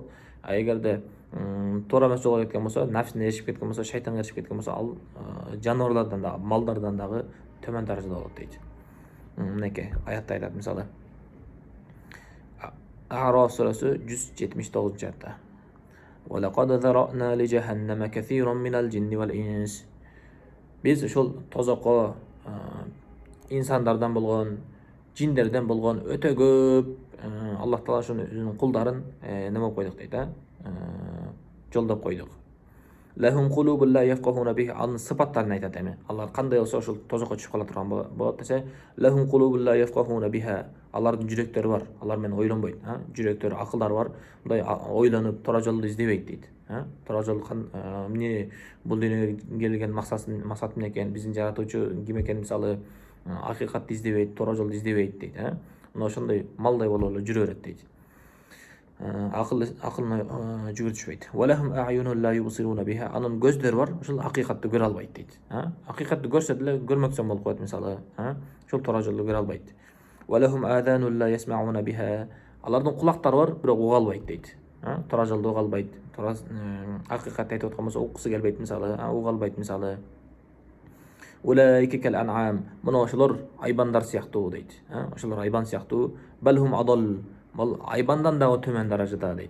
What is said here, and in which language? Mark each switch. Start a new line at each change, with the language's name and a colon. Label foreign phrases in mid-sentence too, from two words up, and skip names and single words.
Kyrgyz: Эгерде туура эмес жолго кеткен болсо, нафсине эришип кеткен болсо, шайтанга эришип кеткен болсо, ал жаныбарлардан дагы, малдардан дагы төмөн даражада болот дейт. Мынакей аятта айтат мисалы. А'роф сүрөсү 179-аятта.
Arabic: وَلَقَدْ ذَرَأْنَا لِجَهَنَّمَ كَثِيرًا مِنَ الْجِنِّ وَالْإِنسِ.
Kyrgyz: Биз ушул тозокко инсандардан болгон, жиндерден болгон өтө көп Аллах Таала ошонун кулдарын неме болуп койдук дейт, жолдоп койдук.
Arabic: لهم قلوب لا يفقهون بها.
Kyrgyz: Анын сыпаттарын айтат эми. Алар кандай болсо ошол тозокко түшүп кала турган болот десе,
Arabic: لهم قلوب لا يفقهون بها.
Kyrgyz: Алардын жүрөктөрү бар, алар менен ойлонбойт, жүрөктөрү, акылдары бар, мындай ойлонуп туура жолду издебейт дейт. Туура жол эмне, бул дүйнөгө келген максат эмне экен, биздин жаратуучу ким экен, мисалы акыйкатты издебейт, туура жолду издебейт дейт. Мына ошондой малдай болуп эле жүрө берет дейт. Акылына жүгүртүшпөйт.
Arabic: ولهم أعين لا يبصرون بها.
Kyrgyz: Анын көздөрү бар, ошол акыйкатты көрө албайт дейт. Акыйкатты көрсө деле көрмөксөн болуп коет, мисалы, ошол туура жолду көрө албайт.
Arabic: ولهم آذان لا يسمعون بها.
Kyrgyz: Алардын кулактары бар, бирок уга албайт дейт. Туура жолду уга албайт. Туура акыйкатты айтып аткан болсо уккусу келбейт, мисалы, уга албайт, мисалы.
Arabic: أولئك كالأنعام.
Kyrgyz: Мына ошолор айбандар сыяктуу дейт. Ошолор айбан сыяктуу.
Arabic: بل هم أضل.
Kyrgyz: Бул айбандан дагы төмөн даражада дейт.